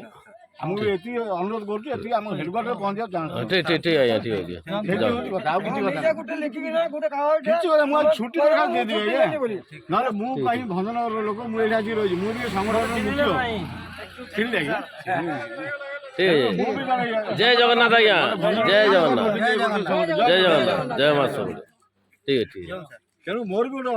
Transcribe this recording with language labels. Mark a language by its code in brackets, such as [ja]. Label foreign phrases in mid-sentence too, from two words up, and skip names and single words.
[or] ଆମକୁ ଏତିକି ଅନୁରୋଧ କରୁଛୁ ଏତିକି ଆମ ହେଡ଼କ୍ୱାର୍ଟରରେ ପହଞ୍ଚିବାକୁ ଚାହୁଁଛୁ କଥା ଆଉ କିଛି କଥା କିଛି କଥା ମୁଁ ଆଉ ଛୁଟି ଦରକାର ଦେଇଦେବି ଆଜ୍ଞା ନହେଲେ ମୁଁ କାହିଁ ଭଞ୍ଜନଗରର ଲୋକ ମୁଁ ଏଇଠି ଆସି ରହିଛି ମୁଁ ଟିକେ ସଂଗଠନର ମୁଖ୍ୟ ଠିକ୍ ଆଜ୍ଞା। [hi] जय जगन्नाथ आज्ञा जय जगन्नाथ जय जगन्नाथ जय मां सब ठीक है ठीक है [or] ତେଣୁ ମୋର ବି ଗୋଟେ